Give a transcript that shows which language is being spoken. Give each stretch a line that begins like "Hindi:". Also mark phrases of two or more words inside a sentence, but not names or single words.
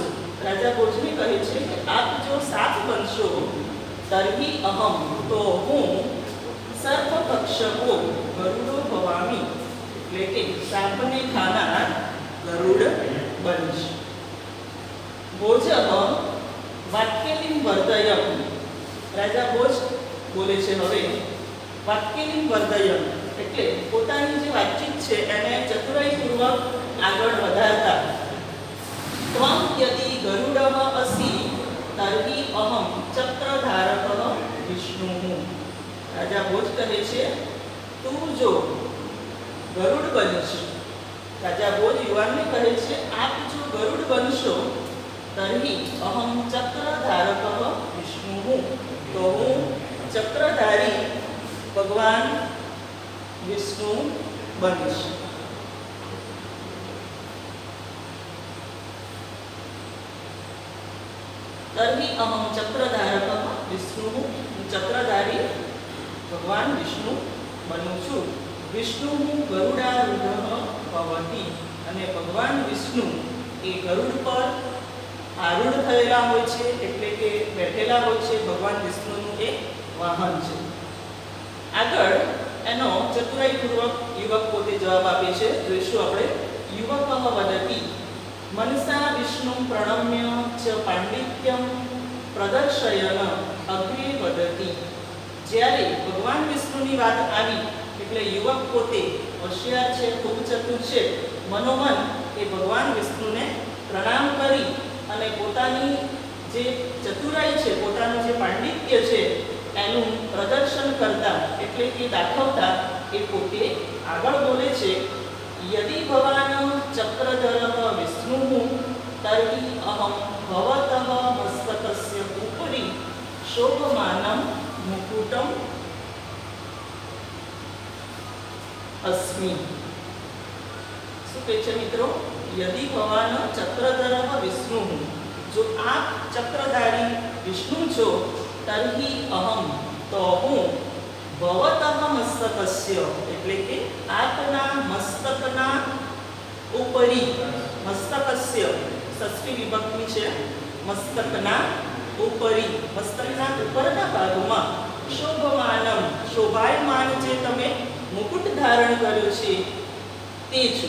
Gujarati: રાજા ભોજને કહે છે કે આપ જો સાપ બનશો
Sanskrit: तर्हि अहम
Gujarati: તો હું
Sanskrit: सर्पभक्षको गरुडो भवामि,
Gujarati: એટલે કે સાપને ખાનાર ગરુડ બનીશ।
Sanskrit: भोजः वाक्यलिंग वर्धयम।
Gujarati: રાજા ભોજ બોલે છે હવે
Sanskrit: वाक्यलिंग वर्धयम
Gujarati: એટલે પોતાની જે વાતચીત છે એને ચતુરાઈપૂર્વક આગળ વધારતા।
Sanskrit: त्वं यदि गरुडः असि तर्हि अहं चक्रधारकः विष्णुः।
Gujarati: રાજા ભોજ કહે છે તૂ જો ગરુડ બનીશ, રાજા ભોજ યુવાન ને કહે છે આપ જો ગરુડ બનશો
Sanskrit: तर्हि अहं चक्रधारकः विष्णुः,
Gujarati: તો હું ચક્રધારી ભગવાન વિષ્ણુ બનીશ।
Sanskrit: तर्हि अहं चक्रधारकः विष्णुः,
Gujarati: ચક્રધારી ભગવાન વિષ્ણુ બનું છું।
Sanskrit: विष्णुः गरुडारूढः भवति
Gujarati: અને ભગવાન વિષ્ણુ એ ગરુડ પર આરૂઢ થયેલા હોય છે, એટલે કે બેઠેલા હોય છે, एटले के बैठेला होय छे। भगवान विष्णुનું એક વાહન છે। આગળ એનો ચતુરાઈપૂર્વક યુવક પોતે જવાબ આપે છે। જોઈશું આપણે
Sanskrit: युवकः वदति मनसा विष्णु प्रणम्य च पांडित्यम प्रदर्शयन अग्रे वदति।
Gujarati: જ્યારે ભગવાન વિષ્ણુની વાત આવી એટલે યુવક પોતે હોશિયાર છે, ખૂબ ચતુર છે, મનોમન એ ભગવાન વિષ્ણુને પ્રણામ કરી અને પોતાની જે ચતુરાઈ છે, પોતાનું જે પાંડિત્ય છે એનું પ્રદર્શન કરતા એટલે કે દાખવતા એ પોતે આગળ બોલે છે
Sanskrit: यदि भवान् चक्रधरः विष्णुः तर्हि अहं भवतः मस्तकस्य उपरि शोभमानं मुकुटम् अस्मि।
Gujarati: શું કહે છે મિત્રો?
Sanskrit: यदि भवान् चक्रधरः विष्णुः,
Gujarati: જો આપ ચક્રધારી વિષ્ણુ છો
Sanskrit: तर्हि अहं
Gujarati: तो હું
Sanskrit: भवतः मस्तकस्य
Gujarati: એટલે કે આપના મસ્તકના ઉપરી, મસ્તકસ્ય ષષ્ઠી વિભક્તિ છે, મસ્તકના ઉપરી મસ્તકના ઉપરના ભાગમાં શોભમાનમ શોભાયમાન જે તમે મુકુટ ધારણ કર્યો છે તે છું.